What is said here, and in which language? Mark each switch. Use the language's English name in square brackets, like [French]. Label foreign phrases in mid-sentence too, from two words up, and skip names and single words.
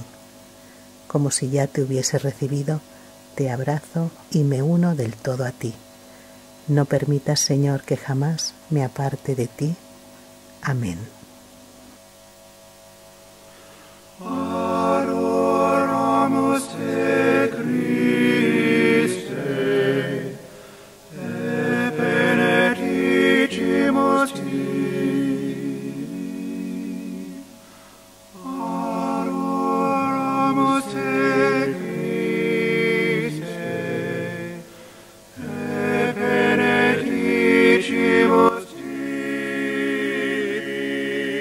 [Spanish] Como si ya te hubiese recibido, te abrazo y me uno del todo a ti. No permitas, Señor, que jamás me aparte de ti. Amén. [Latin] Adoramos te, Christe, et benedicimus ti. Adoramos te, Christe, et benedicimus ti.